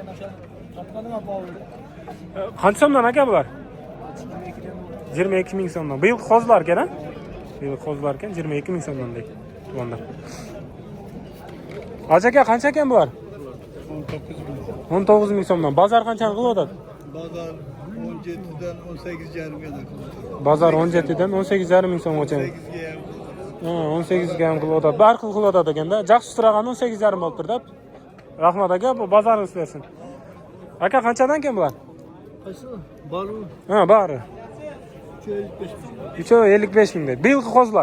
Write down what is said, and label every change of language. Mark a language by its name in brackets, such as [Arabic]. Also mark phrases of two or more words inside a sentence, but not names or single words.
[Uzbek] Qancha so'mdan aka bular? 22 ming so'mdan. Bu yil qo'zlar ekan-a? Bu yil qo'zlar ekan 22 ming so'mdan deydi. To'g'anlar. Aka, qancha ekan bular? 19 ming so'mdan. Bozor qanchani qilyapti? [Turkish] Bazar 17'den 18,5 kadar. [Uzbek] Bozor 17'den 18,5 ming so'mgacha. 18 ga ham qilyapti. Bir xil qilyapti ekanda. Yaxshi turagani 18,5 bo'lib turdi. Rahmat aka, bu bozorni ishlasin. Aka, qanchadan ekan bular? Qaysi? Baru. Ha, bari. 355 ming deydi. Bu yilgi qo'zlar.